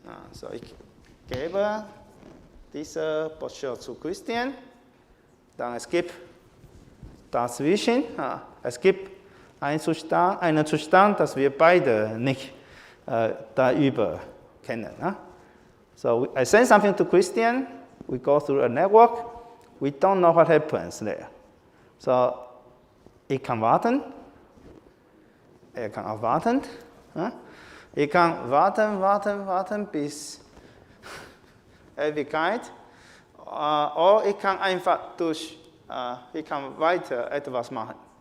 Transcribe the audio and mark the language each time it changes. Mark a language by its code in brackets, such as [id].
[de] Also ich gebe diese Botschaft zu Christian, dann es gibt dazwischen, es gibt einen Zustand, das wir beide nicht darüber kennen. [en] So I send something to Christian, we go through a network, we don't know what happens there. [de] So ich kann warten, er kann auch warten. Ich kann warten bis Ewigkeit. Oder ich kann einfach ich kann weiter etwas machen.